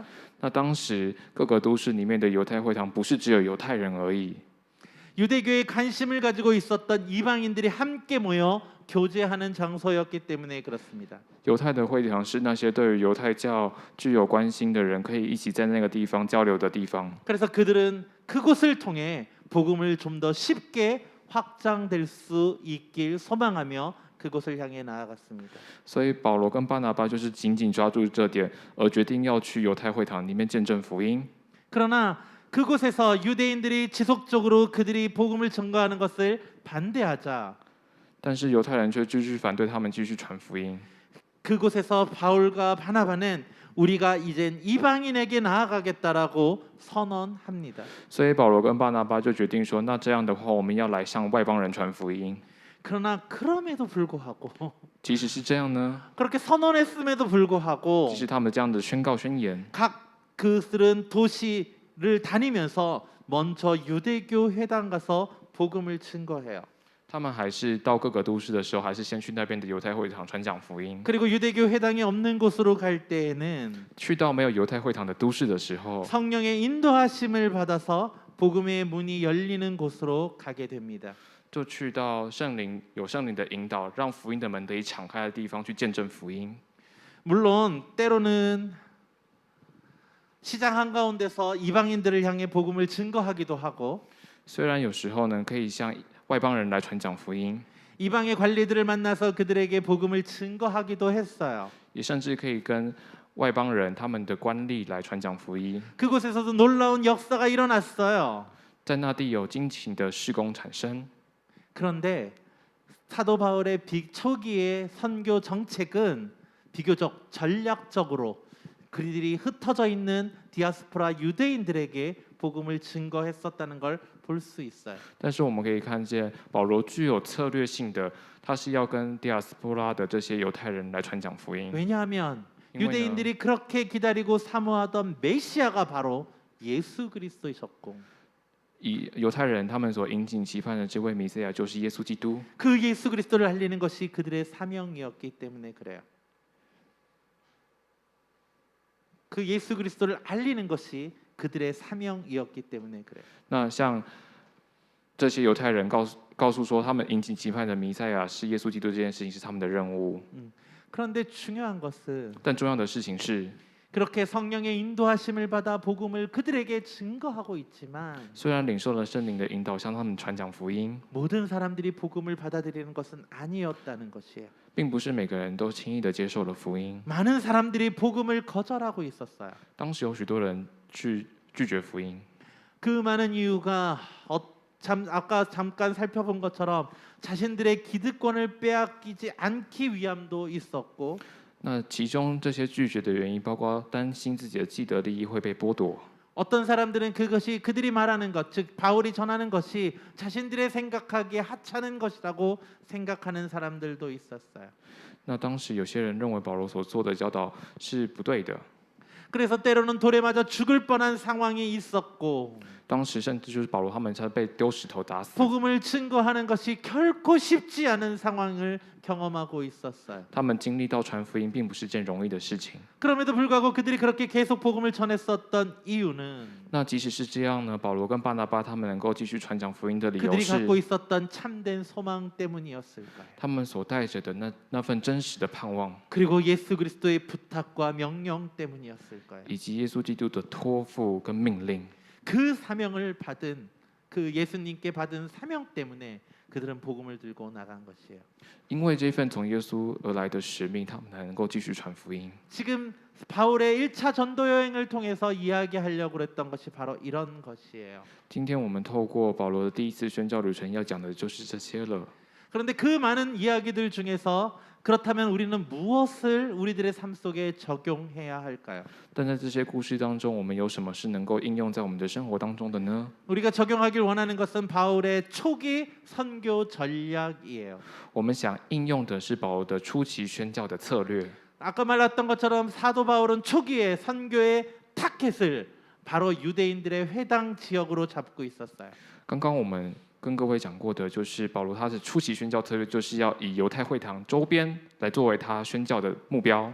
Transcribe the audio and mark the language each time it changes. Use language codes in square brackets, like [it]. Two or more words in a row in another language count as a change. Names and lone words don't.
[zh] 那当时各个都市里面的犹太会堂不是只有犹太人而已， [ko] 유대교에 관심을 가지고 있었던 이방인들이 함께 모여 교제하는 장소였기 때문에 그렇습니다. [zh] 犹太的会堂是那些对于犹太教具有关心的人可以一起在那个地方交流的地方。 [ko] 그래서 그들은 그곳을 통해 복음을 좀 더 쉽게 확장될 수 있길 소망하며 그곳을 향해 나아갔습니다. [zh] 所以保罗跟巴拿巴就是紧紧抓住这点，而决定要去犹太会堂里面见证福音。 [ko] 그러나 그곳에서 유대인들이 지속적으로 그들이 복음을 전가하는 것을 반대하자 [zh] 但是犹太人却继续反对他们继续传福音。 [ko] 그곳에서 바울과 바나바는 우리가 이젠 이방인에게 나아가겠다라고 선언합니다. [zh] 所以保罗跟巴拿巴就决定说，那这样的话，我们要来向外邦人传福音。 [ko] 그러나 그럼에도 불구하고 [zh] 即使是这样呢， [ko] 그렇게 선언했음에도 불구하고 [zh] 即使他们这样的宣告宣言， [ko] 각 그들은 도시를 다니면서 먼저 유대교 회당 가서 복음을 증거해요. [zh] 他们还是到各个都市的时候，还是先去那边的犹太会堂传讲福音。 [ko] 그리고 유대교 회당이 없는 곳으로 갈 때에는 [zh] 去到没有犹太会堂的都市的时候， [ko] 성령의 인도하심을 받아서 복음의 문이 열리는 곳으로 가게 됩니다. [zh] 就去到有圣灵的引导，让福音的门得以敞开的地方去见证福音。 [ko] 물론 때로는 시장 한가운데서 이방인들을 향해 복음을 증거하기도 하고 [zh] 虽然有时候呢，可以向外邦人来传讲福音， [ko] 이방의 관리들을 만나서 그들에게 복음을 증거하기도 했어요. [zh] 也甚至可以跟外邦人他们的官吏来传讲福音。 [ko] 그곳에서도 놀라운 역사가 일어났어요. [zh] 在那地有惊奇的事工产生， [ko] 그런데 사도 바울의 초기의 선교 정책은 비교적 전략적으로 그들이 흩어져 있는 디아스포라 유대인들에게 복음을 증거했었다는 걸 볼 수 있어요. [zh] 但是我们可以看见保罗具有策略性的，他是要跟第亚斯波拉的这些犹太人来传讲福音。 [ko] 왜냐하면 [zh] 因为呢 [ko] 유대인들이 그렇게 기다리고 사모하던 메시아가 바로 예수 그리스도이셨고 [zh] 以犹太人他们所引颈期盼的这位弥赛亚就是耶稣基督， [ko] 그 예수 그리스도를 알리는 것이 그들의 사명이었기 때문에 그래요. 그 예수 그리스도를 알리는 것이 그들의 사명이었기 때문에 그래요. [zh] 那像这些犹太人告诉说，他们引颈期盼的弥赛亚是耶稣基督，这件事情是他们的任务。 [ko] 그런데 중요한 것은 [zh] 但重要的事情是， [ko] 그렇게 성령의 인도하심을 받아 복음을 그들에게 증거하고 있지만 [zh] 虽然领受了圣灵的引导，向他们传讲福音， [ko] 모든 사람들이 복음을 받아들이는 것은 아니었다는 것이에요. [zh] 并不是每个人都轻易的接受了福音。 [ko] 많은 사람들이 복음을 거절하고 있었어요. [zh] 当时有许多人去拒绝福音， [ko] 그 많은 이유가 아까 잠깐 살펴본 것처럼 자신들의 기득권을 빼앗기지 않기 위함도 있었고 [zh] 那其中这些拒绝的原因，包括担心自己的既得利益会被剥夺。 [ko] 어떤 사람들은 그것이 그들이 말하는 것, 즉 바울이 전하는 것이 자신들의 생각하기에 하찮은 것이라고 생각하는 사람들도 있었어요. [zh] 那当时有些人认为保罗所做的教导是不对的， [ko] 그래서 때로는 돌에 맞아 죽을 뻔한 상황이 있었고 [zh] 当时甚至就是保罗他们才被丢石头打死。 [ko] 복음을 증거하는 것이 결코 쉽지 않은 상황을 경험하고 있었어요. [zh] 他们经历到传福音并不是件容易的事情。 [ko] 그럼에도 불구하고 그들이 그렇게 계속 복음을 전했었던 이유는 [zh] 那即使是这样呢，保罗跟巴拿巴他们能够继续传讲福音的理由 [ko] 그들이 [zh] 是 [ko] 갖고 있었던 참된 소망 때문이었을 거예요. [zh] 他们所带着的那份真实的盼望， [ko] 그리고 예수 그리스도의 부탁과 명령 때문이었을 거예요. [zh] 以及耶稣基督的托付跟命令。 [ko] 그 사명을 받은 그 예수님께 받은 사명 때문에 그들은 복음을 들고 나간 것이에요. [zh] 因为这份从耶稣而来的使命，他们才能够继续传福音。 [ko] 지금 바울의 1차 전도 여행을 통해서 이야기하려고 했던 것이 바로 이런 것이에요. [zh] 今天我们透过保罗的第一次宣教旅程，要讲的就是这些了。 [ko] 그런데 그 많은 이야기들 중에서 그렇다면 우리는 무엇을 우리들의 삶 속에 적용해야 할까요? [zh] 但在这些故事当中，我们有什么是能够应用在我们的生活当中的呢？ [ko] 우리가 적용하길 원하는 것은 바울의 초기 선교 전략이에요. [zh] 我们想应用的是保罗的初期宣教的策略。 [ko] 아까 말했던 것처럼 사도 바울은 초기에 선교의 타켓을 바로 유대인들의 회당 지역으로 잡고 있었어요. [zh] 刚刚我们跟各位讲过的，就是保罗他的初期宣教策略，就是要以犹太会堂周边来作为他宣教的目标。